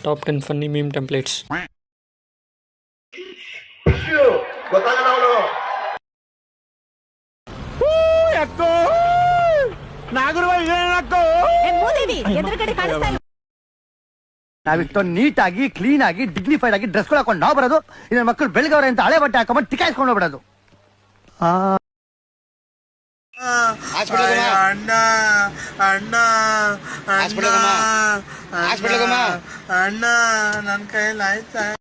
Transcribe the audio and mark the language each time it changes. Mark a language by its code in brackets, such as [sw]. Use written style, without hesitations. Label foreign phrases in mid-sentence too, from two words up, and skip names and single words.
[en] Top 10 funny meme templates. [kn] ನಾವಿಷ್ಟೊಂದು ನೀಟಾಗಿ ಕ್ಲೀನ್ ಆಗಿ ಡಿಗ್ನಿಫೈಡ್ ಆಗಿ ಡ್ರೆಸ್ ಹಾಕೊಂಡು ನಾವು ಬರೋದು, ಇನ್ನ ಮಕ್ಕಳು ಬೆಳಗವ್ರೆ ಅಂತ ಹಳೆ ಬಟ್ಟೆ ಹಾಕೊಂಡ್ ಟಿಕಾಯಿಸ್ಕೊಂಡು ಹೋಗ್ಬಿಡೋದು. ಅಣ್ಣ ಅಣ್ಣ ಅಣ್ಣ ನನ್ನ ಕೈಯಲ್ಲಿ ಆಯ್ತಾ